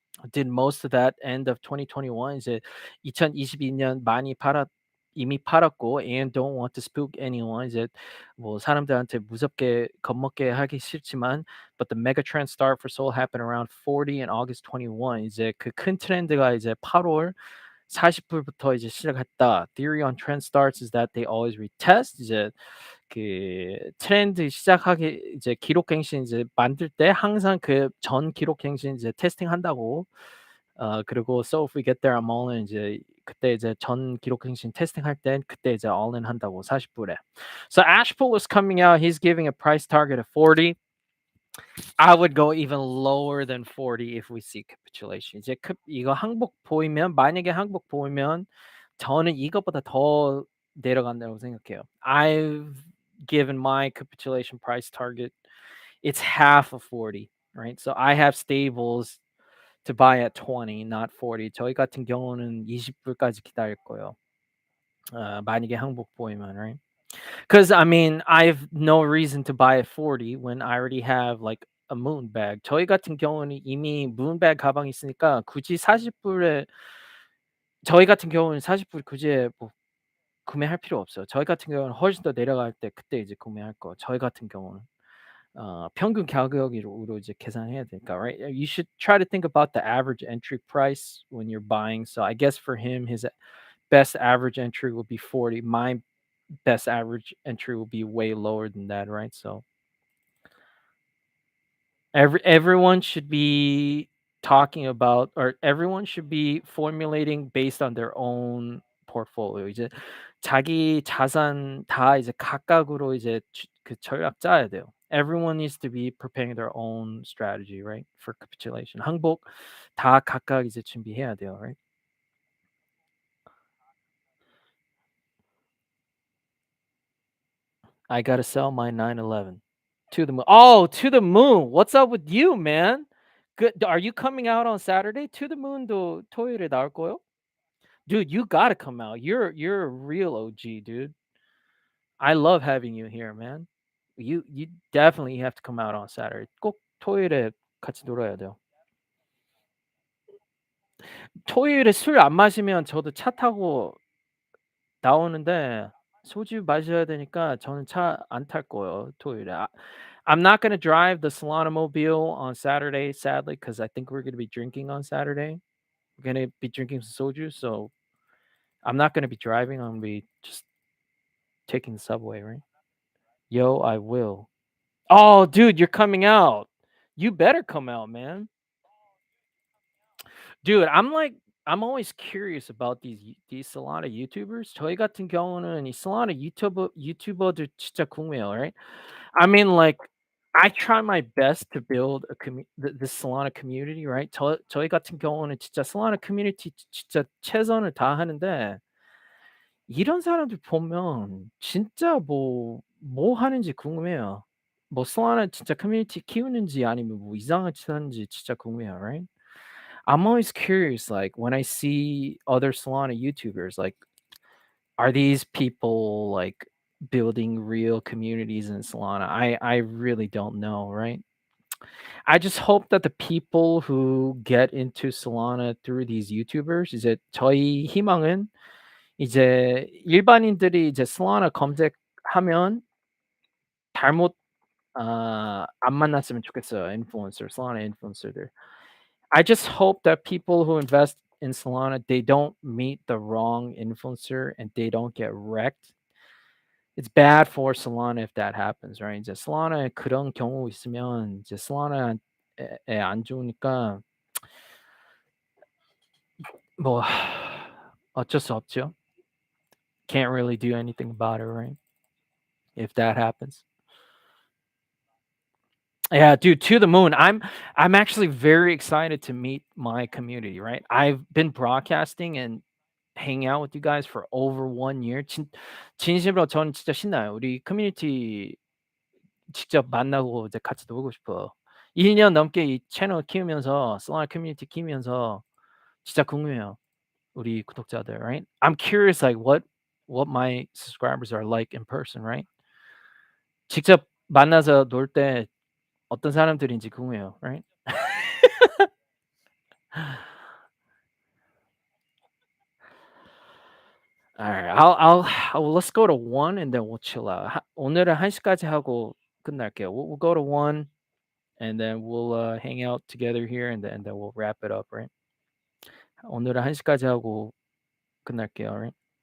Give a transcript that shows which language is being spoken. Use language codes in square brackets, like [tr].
[en] Did most of that end of 2021. [ko] 이제 2022년 많이 팔았 이미 팔았고 [en] and don't want to spook anyone. [ko] 이제 뭐 사람들한테 무섭게 겁먹게 하기 싫지만 [en] but the mega trend start for Seoul happened around 40 in August 21. [ko] 이제 그 큰 트렌드가 이제 8월 40불부터 이제 시작했다. [en] Theory on trend starts is that they always retest. [ko] 이제 그 트렌드 시작하기 이제 기록갱신 이제 만들 때 항상 그 전 기록갱신 이제 테스팅한다고. 그리고 [en] So if we get there I'm all in [ko] 이제 그때 이제 전 기록갱신 테스팅할 땐 그때 이제 all in 한다고 40불에. [en] So Ashpool is coming out. He's giving a price target of 40. I would go even lower than 40 if we see capitulation. [ko] 이제 이거 항복 보이면 만약에 항복 보이면 저는 이것보다 더 내려간다고 생각해요. [en] I've given my capitulation price target. It's half of 40, right? So I have stables to buy at 20, not 40. [ko] 저희 같은 경우는 20불까지 기다릴 거예요. 만약에 항복 보이면, right? [en] Because I mean, I've no reason to buy at 40 when I already have like a moon bag. [ko] 저희 같은 경우는 이미 moon bag 가방이 있으니까 굳이 40불에 저희 같은 경우는 40불 굳이 뭐 구매할 필요 없어요. 저희 같은 경우는 훨씬 더 내려갈 때 그때 이제 구매할 거. 저희 같은 경우는 평균 가격으로 이제 계산해야 되니까, right? [en] You should try to think about the average entry price when you're buying. So I guess for him, his best average entry will be 40. My best average entry will be way lower than that, right? So everyone should be talking about or everyone should be formulating based on their own portfolio. [ko] 이제 자기 자산 다 이제 각각으로 이제 그 전략 짜야 돼요. [en] Everyone needs to be preparing their own strategy, right? For capitulation. [ko] 항복 다 각각 이제 준비해야 돼요, right? [en] I gotta sell my 911. To the moon. Oh, to the moon. What's up with you, man? Good. Are you coming out on Saturday? [ko] To the moon도 토요일에 나올 거요? [en] Dude, you gotta come out. You're a real OG, dude. I love having you here, man. You definitely have to come out on Saturday. [ko] 꼭 토요일에 같이 놀아야 돼요. 토요일에 술 안 마시면 저도 차 타고 나오는데 소주 마셔야 되니까 저는 차 안 탈 거예요, 토요일에. [en] I'm not gonna drive the Solana mobile on Saturday, sadly, because I think we're gonna be drinking on Saturday. We're gonna be drinking some soju, so I'm not gonna be driving. I'm gonna be just taking the subway, right? Yo, I will. Oh, dude, you're coming out. You better come out, man. Dude, I'm always curious about these Solana YouTubers. [ko] 저희 같은 경우는 이 Solana 유튜버들 진짜 궁금해요, right? [en] I mean, like, I try my best to build the Solana community, right? [ko] 저희 같은 경우는 진짜 Solana community 진짜 최선을 다하는데 이런 사람들 보면 진짜 뭐 하는지 궁금해요. 뭐 Solana 진짜 커뮤니티 키우는지 아니면 뭐 이상한 짓 하는지 진짜 궁금해요, right? [en] I'm always curious, like when I see other Solana YouTubers, like, are these people like building real communities in Solana? I really don't know, right? I just hope that the people who get into Solana through these YouTubers, [ko] 이제 저희 희망은 이제 일반인들이 이제 Solana 검색하면 잘못 안 만났으면 좋겠어요. [en] Solana influencer들. I just hope that people who invest in Solana, they don't meet the wrong influencer and they don't get wrecked. It's bad for Solana if that happens, right? [ko] 이제 Solana에 그런 경우 있으면 이제 Solana에 안 좋으니까 뭐 어쩔 수 없죠. [en] Can't really do anything about it, right? If that happens. Yeah, dude, to the moon. I'm actually very excited to meet my community, right? I've been broadcasting and hanging out with you guys for over 1 year. [ko] 진심으로 저는 진짜 신나요. 우리 커뮤니티 직접 만나고 이제 같이 놀고 싶어요. 1년 넘게 이 채널 키우면서 Solana 커뮤니티 키우면서 진짜 궁금해요. 우리 구독자들, right? [en] I'm curious like what my subscribers are like in person, right? [ko] 직접 만나서 놀 때 어떤 사람들인지 궁금해요, right? [en] Alright, let's go to 1 and then we'll chill out. [ko] 오늘은 1 시까지 하고 끝날게요. [en] We'll go to 1 and then we'll hang out together here and then we'll wrap it up, right? [ko] 오늘은 1 시까지 하고 끝날게요, right?